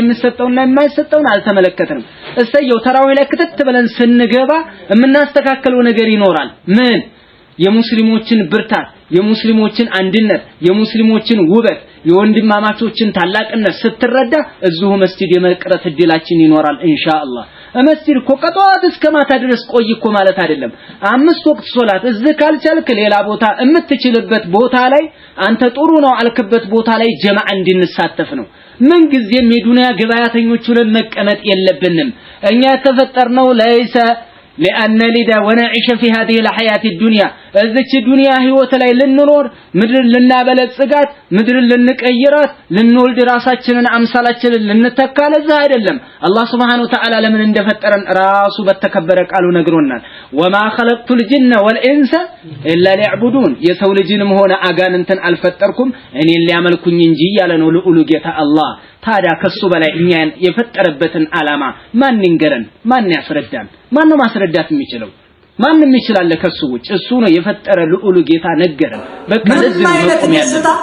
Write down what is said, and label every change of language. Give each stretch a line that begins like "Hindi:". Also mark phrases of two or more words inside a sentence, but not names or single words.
Amharic: የሚሰጠውና የማይሰጠውን አልተመለከትንም እሰየው ተራዊህ ላይ ክትት ብለን ስንገባ የምናስተካክለው ነገር ይኖራል ምን የሙስሊሞችን ብርታት የሙስሊሞችን አንድነት የሙስሊሞችን ውበት የወንድማማቾችን ታላቅነት ስትረዳ እዚሁ መስጂድ የመቅረት እድላችን ይኖራል ኢንሻአላህ መስጂድ እኮ ከጧት እስከ ማታ ድረስ ቆይ እኮ ማለት አይደለም 5 ወቅት ሶላት እዚህ ካልቻልክ ሌላ ቦታ የምትችልበት ቦታ ላይ አንተ ጥሩ ነው አልክበት ቦታ ላይ ጀማዓ እንድንሳተፍ ነው ምን ጊዜም የዱንያ ገበያተኞች ሆነን መቀመጥ የለብንም እኛ ተፈጠርነው ለይሰ
Arabic: لأن لدا ونعيش في هذه الحياة الدنيا
Amharic: እዚች ዱንያ ህይወት ላይ ልንኖር ምድር ልናበለጽጋት ምድር ልንቀይራት ልንወልድ ራሳችንን አምሳላችንን ልንተካለ እዛ አይደለም አላህ
Arabic: سبحانه وتعالى
Amharic: ለምን እንደፈጠረን ራሱ በተከበረ ቃሉ ነግሮናል
Arabic: وما خلقت الجن والانس الا ليعبدون
Amharic: የሰው ልጅንም ሆነ አጋንንትን አልፈጠርኩም እኔን ሊያመልኩኝ እንጂ ያለ ነው ልዑሉ ጌታ አላህ ታዲያ ከሱ በላይ እኛን የፈጠረበትን ዓላማ ማን ይንገረን ማን ያስረዳን ማን ነው ማስረዳት የሚችለው ማንም ይችላል ከሱ ውጭ እሱ ነው የፈጠረ ልዑሉ ጌታ ነገረን በቃ ለዚህ ነው መቆም ያለበት